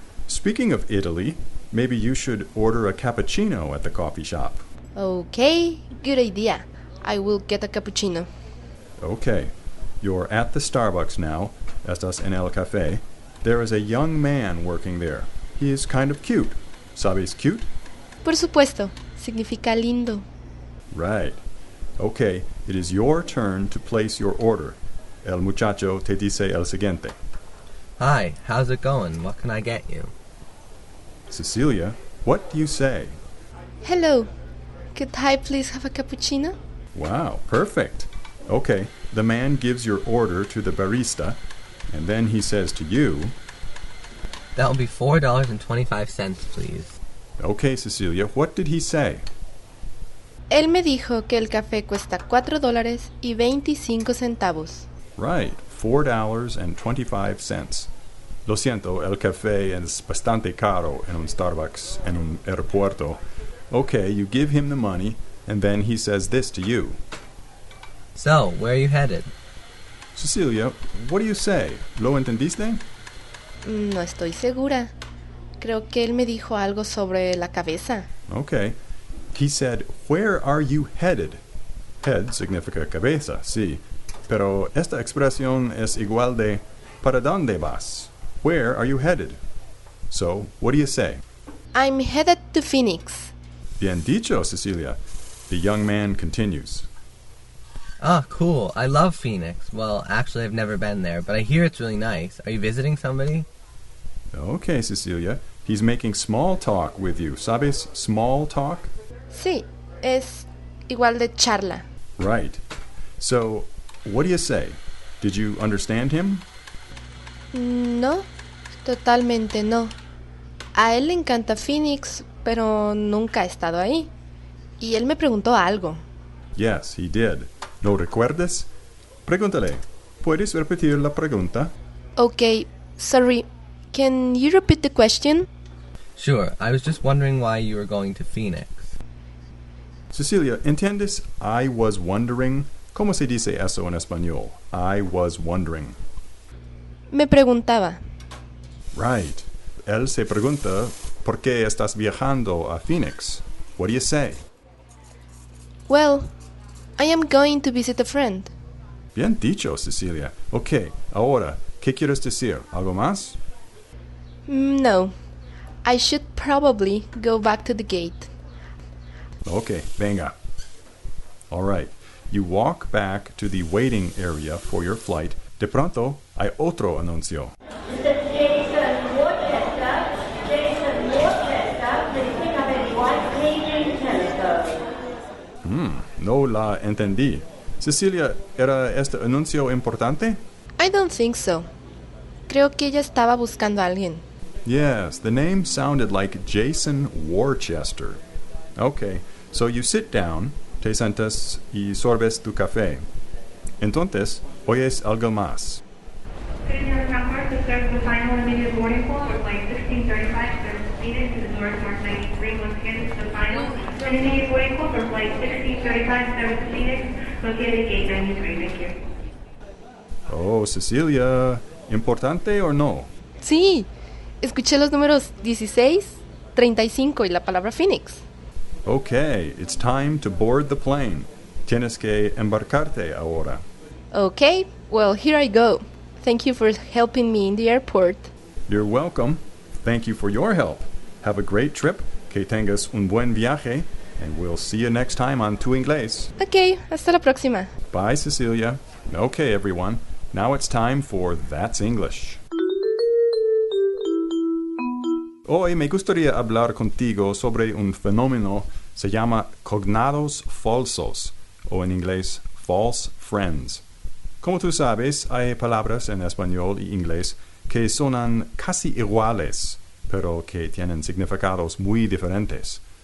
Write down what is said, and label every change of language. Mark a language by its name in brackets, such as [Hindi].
[English] Speaking of Italy, maybe you should order a cappuccino at the coffee shop. Okay, good idea. I will get a cappuccino. Okay, you're at the Starbucks now. [Spanish] Estás en el café. [English] There is a young man working there. He is kind of cute. ¿Sabes cute? [Spanish] Por supuesto, significa lindo. [English] Right. Okay, it is your turn to place your order. [Spanish] El muchacho te dice el siguiente. [English] Hi, how's it going? What can I get you? Cecilia, what do you say? Hello. Could I please have a cappuccino? Wow, perfect. Okay, the man gives your order to the barista, and then he says to you, That will be $4.25, please. Okay, Cecilia, what did he say? [Spanish] Él me dijo que el café cuesta $4.25. [English] Right, $4.25. [Spanish] Lo siento, el café es bastante caro en un Starbucks en un aeropuerto. [English] Okay, you give him the money, and then he says this to you. So, where are you headed? Cecilia, what do you say? [Spanish] ¿Lo entendiste? No estoy segura. Creo que él me dijo algo sobre la cabeza. [English] Okay. He said, where are you headed? [Spanish] Head significa cabeza, sí. Pero esta expresión es igual de ¿para dónde vas? [English] Where are you headed? So, what do you say? I'm headed to Phoenix. [Spanish] Bien dicho, [English] Cecilia. The young man continues. Ah, cool. I love Phoenix. Well, actually, I've never been there, but I hear it's really nice. Are you visiting somebody? Okay, Cecilia. He's making small talk with you. [Spanish] ¿Sabes small talk? Sí, es igual de charla. [English] Right. So, what do you say? Did you understand him? [Spanish] No, totalmente no. A él le encanta Phoenix, pero nunca ha estado ahí. Y él me preguntó algo. [English] Yes, he did. [Spanish] ¿Lo recuerdas? Pregúntale. ¿Puedes repetir la pregunta? [English] Okay, sorry. Can you repeat the question? Sure. I was just wondering why you were going to Phoenix. Cecilia, [Spanish] ¿entiendes? [English] I was wondering. [Spanish] ¿Cómo se dice eso en español? [English] I was wondering. [Spanish] Me preguntaba. [English] Right. [Spanish] Él se pregunta, ¿por qué estás viajando a Phoenix? [English] What do you say? Well, I am going to visit a friend. [Spanish] Bien dicho, Cecilia. Ok, ahora, ¿qué quieres decir? ¿Algo más? [English] No, I should probably go back to the gate. Ok, venga. All right. You walk back to the waiting area for your flight. [Spanish] De pronto, hay otro anuncio. [English] Jason Worcester, please pick up anyone, Cleveland Telescope. [Spanish] No la entendí. Cecilia, ¿era este anuncio importante? [English] I don't think so. [Spanish] Creo que ella estaba buscando a alguien. [English] Yes, the name sounded like Jason Worcester. Okay, so you sit down, [Spanish] te sientas y sorbes tu café. Entonces, oyes algo más. [English] Senior number to serve the final immediate boarding call for flight 1635, service Phoenix to the North Mark 93. Once again, this is the final and immediate boarding call for flight 1635, service Phoenix, located at gate 93. Thank you. [Spanish] Oh, Cecilia, ¿importante o no? Sí, escuché los números 16, 35 y la palabra Phoenix. [English] Okay, it's time to board the plane. [Spanish] Tienes que embarcarte ahora. [English] Okay, well, here I go. Thank you for helping me in the airport. You're welcome. Thank you for your help. Have a great trip. [Spanish] Que tengas un buen viaje. [English] And we'll see you next time on Tu Inglés. [Spanish] Okay, hasta la próxima. [English] Bye, Cecilia. Okay, everyone. Now it's time for That's English. [Spanish] Hoy me gustaría hablar contigo sobre un fenómeno se llama cognados falsos, o en inglés, false friends. Como tú sabes, hay palabras en español y inglés que sonan casi iguales, pero que tienen significados muy diferentes.